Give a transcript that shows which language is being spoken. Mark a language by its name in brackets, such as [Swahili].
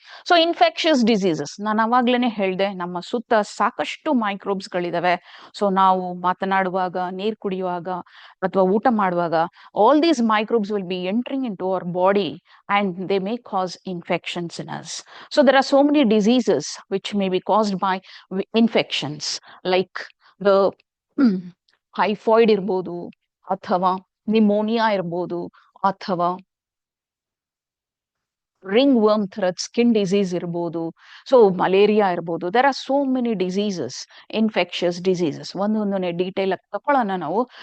[Kannada] So infectious diseases ನಾನು ಅವಾಗ್ಲೇನೆ ಹೇಳ್ದೆ, ನಮ್ಮ ಸುತ್ತ ಸಾಕಷ್ಟು ಮೈಕ್ರೋಬ್ಸ್ ಗಳಿದಾವೆ. ಸೊ ನಾವು ಮಾತನಾಡುವಾಗ, ನೀರ್ ಕುಡಿಯುವಾಗ ಅಥವಾ ಊಟ ಮಾಡುವಾಗ [English] All these microbes will be entering into our body and they may cause infections in us. So there are so many diseases which may be caused by infections like the typhoid [Kannada] irbodu, athava [English] pneumonia irbodu, athava ringworm thread skin disease irbodu, so malaria irbodu. There are so many diseases, infectious diseases. [Kannada] One detail ತಕೊಳ್ಳೋಣ ನಾವು.